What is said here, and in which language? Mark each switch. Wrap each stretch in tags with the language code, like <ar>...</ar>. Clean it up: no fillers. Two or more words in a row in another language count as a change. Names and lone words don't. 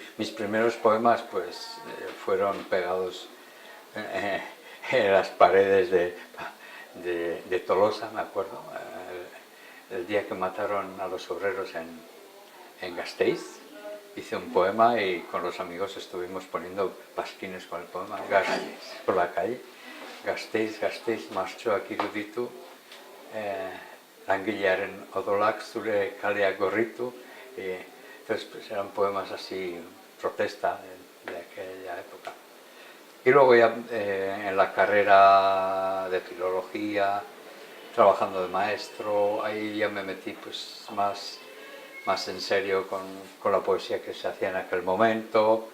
<es>Mis primeros poemas pues fueron pegados en las paredes de Tolosa, me acuerdo, el día que mataron a los obreros en Gasteiz. Hice un poema y con los amigos estuvimos poniendo pasquines con el poema por la calle.</es> <eu>Gasteiz, Gasteiz, martxoak iruditu, langilearen odolak zure kaleak gorritu.</eu> <es>Entonces pues, eran poemas así, protesta de aquella época. Y luego ya en la carrera de filología, trabajando de maestro, ahí ya me metí pues, más en serio con la poesía que se hacía en aquel momento.</es>